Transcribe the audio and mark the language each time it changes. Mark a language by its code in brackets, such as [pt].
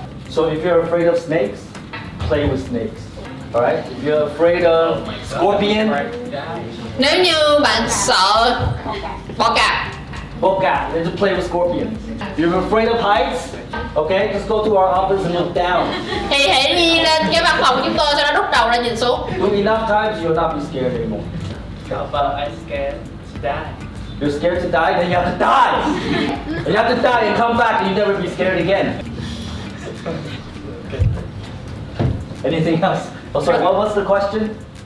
[en] So if you're afraid of snakes, play with snakes. Alright? If you're afraid of scorpion, [vi] Nếu như bạn sợ bọ cạp, [en] then just play with scorpions. If you're afraid of heights, okay, just go to our office and look down. [vi] thì hãy đi lên cái văn phòng của chúng tôi, sau đó rút đầu ra nhìn xuống. [en] Do enough times, you'll not be scared anymore. But I'm scared to die. You're scared to die, then you have to die. You have to die and come back and you never be scared again. Anything else? Oh, sorry, what was the question?